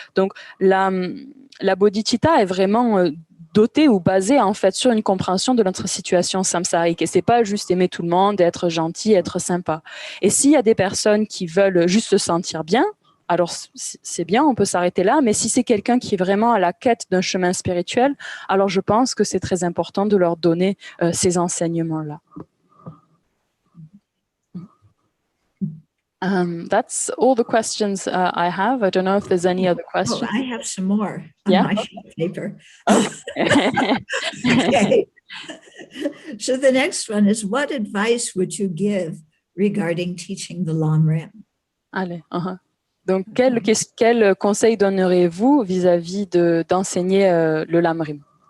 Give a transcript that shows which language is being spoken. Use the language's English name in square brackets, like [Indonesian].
[French] Donc, la bodhicitta est vraiment dotée ou basée en fait sur une compréhension de notre situation samsarique. Et c'est pas juste aimer tout le monde, être gentil, être sympa. Et s'il y a des personnes qui veulent juste se sentir bien, alors c'est bien, on peut s'arrêter là, mais si c'est quelqu'un qui est vraiment à la quête d'un chemin spirituel, alors je pense que c'est très important de leur donner ces enseignements-là. [English] That's all the questions I have. I don't know if there's any other questions. Oh, I have some more on my sheet of paper. Okay. So the next one is, what advice would you give regarding teaching the Lamrim? [French] Allez, Donc, quel conseil donnerez-vous vis-à-vis d'enseigner le Lamrim?